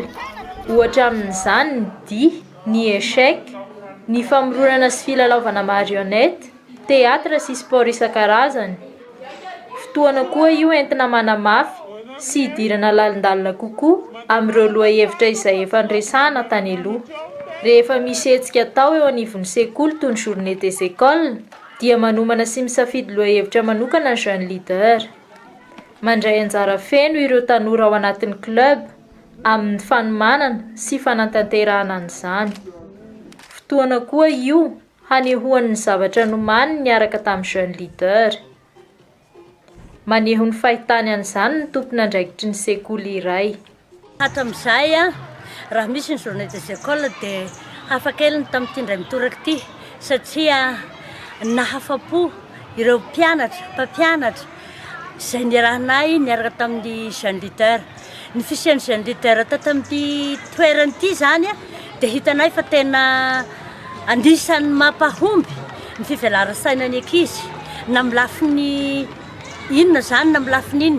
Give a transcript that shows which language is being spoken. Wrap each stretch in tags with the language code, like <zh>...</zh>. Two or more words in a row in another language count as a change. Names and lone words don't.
<mg>Ohatra amin'izany ny dihy, ny échec, ny famoronana sy filalaovana marionnette, teatra sy sport isan-karazany. Fotoana koa io entina manamafy sy hidirana lalindalina kokoa amin'ireo lohahevitra izay efa niresahana tany aloha. Rehefa misy hetsika tao eo anivon'ny sekoly toy ny</mg> <fr>journée des écoles</fr> <mg>dia manomana sy misafidy lohahevitra manokana ny</mg> <fr>jeune leader.</fr> <mg>Mandray anjara feno ireo tanora ao anatin'ny club amin'ny fanomanana sy fanantanterahana an'izany. Fotoana koa io hanehoan'ny zavatra nomaniny niaraka tamin'ny</mg> <fr>jeune leader.</fr> <mg>Maneho ny fahitany an'izany ny tompona andraikitry ny sekoly iray. Hatramin'izay raha misy ny</mg> <fr>journée des écoles</fr> <mg>dia hafakely ny tamin'ity indray mitoraka ity satria nahafapo ireo mpampianatra izay niarahanay niaraka tamin'ny</mg> <fr>jeune leader.</fr> <mg>Ny fisian'ny</mg> <fr>jeune leader</fr> <mg>tamin'ity toerana ity zany dia hitanay fa tena anisan'ny mampahomby ny fivelaran-saina ny ankizy na milafiny inona zany na milafiny inona.</mg>